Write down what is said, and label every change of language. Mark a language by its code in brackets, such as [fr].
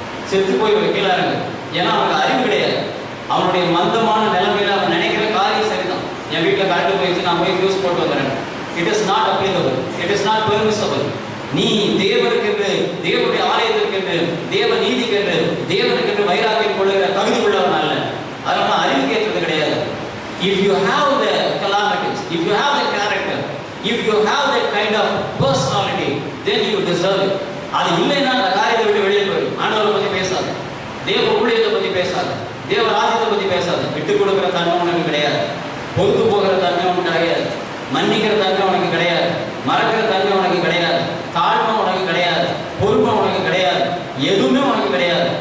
[ta] செத்து போய் வைக்கலாங்க. ஏன்னா அவனுக்கு அறிவு கிடையாது. அவனுடைய மந்தமான நிலைமையில அவன் நினைக்கிற காரியம் சரிதான். என் வீட்டில் கரண்ட் போயிடுச்சு, நான் போய் ஃபியூஸ் போட்டு வந்துடுறேன். [en] It is not applicable, it is not permissible. [ta] நீ தேவனுக்கென்று, தேவனுடைய ஆலயத்திற்கென்று, தேவ நீதிக்கென்று, தேவனுக்கென்று வைராக்கியம் கொள்ளுகிற தகுதி உள்ளவன் அல்ல. அதனால அறிவு கேட்கறது கிடையாது. [en] If you have the calamities, if you have the character, if you have that kind of personality, then you deserve it. [ta] அது இல்லைன்னா அந்த காரியத்தை விட்டு வெளியே போயிடும். ஆண்டவரை பற்றி பேசாது, தேவ ஊழியத்தை பற்றி பேசாது, தேவ ராஜ்யத்தை பற்றி பேசாது. விட்டு கொடுக்குற தன்மை உனக்கு கிடையாது, பொறுத்து போகிற தன்மை உனக்கு கிடையாது, மன்னிக்கிற தன்மை உனக்கு கிடையாது, மறக்கிற தன்மை உனக்கு கிடையாது, தாழ்மை உனக்கு கிடையாது, பொறுமை உனக்கு கிடையாது, எதுவுமே உனக்கு கிடையாது.